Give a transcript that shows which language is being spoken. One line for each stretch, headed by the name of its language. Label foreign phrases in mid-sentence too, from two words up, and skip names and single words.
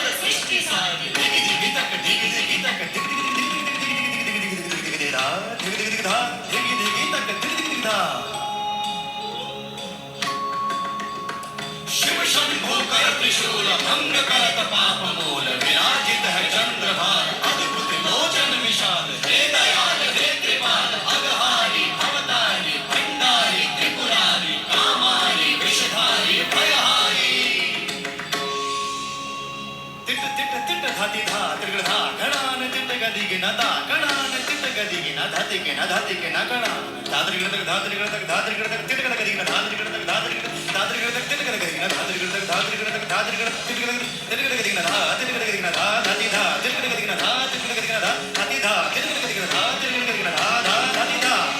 Hindi: सृष्टि साजे दिगि दिगि तक दिगि दिगि तक दिगि दिगि दिगि दिगि दिगि दिगि दिगि धा दिगि दिगि धा दिगि दिगि तक दिगि दिगि धा शिव शंभो कर त्रिशूल भंग करत पाप मूल विराजित है चंद्रभार अद्भुत लोचन विशाल हे दयाल हे कृपाल अगहारी भवतारी भंडारी त्रिपुरारी कामारी विषधारी भयहारी तिट तिट तिट धाति धा त्रिगण धा गणान तिट गदि गिनता गणान तिट गदि गिना धाति गिना धाति गिना गणान धात्रिगण तक धात्रिगण तक धात्रिगण तक तिट गद गदि गिना धात्रिगण तक धात्रिगण धात्रिगण तक तिट गद गदि गिना धात्रिगण तक धात्रिगण तक धात्रिगण तिट गद तिट गद गदि गिना धा तिट गद गदि गिना धा धाति धा तिट गद गदि गिना धा तिट गद गदि गिना धा धाति धा तिट गद गदि गिना धा तिट गद गदि गिना धा धा धाति धा